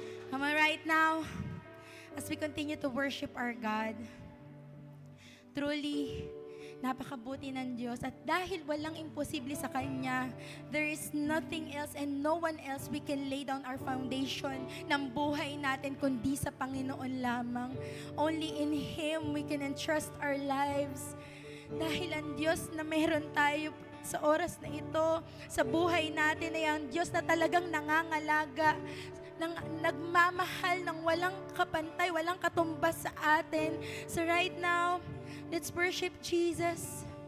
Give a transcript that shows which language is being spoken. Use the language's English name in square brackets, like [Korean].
[English] Come on, right now, as we continue to worship our God, truly, [Filipino] napakabuti ng Diyos. At dahil walang imposible sa Kanya, [English] there is nothing else and no one else we can lay down our foundation [Filipino] ng buhay natin kundi sa Panginoon lamang. [English] Only in Him we can entrust our lives. [Filipino] Dahil ang Diyos na meron tayo sa oras na ito, sa buhay natin ay ang Diyos na talagang nangangalaga, nagmamahal ng walang kapantay, walang katumbas sa atin. [English] So right now, let's worship Jesus.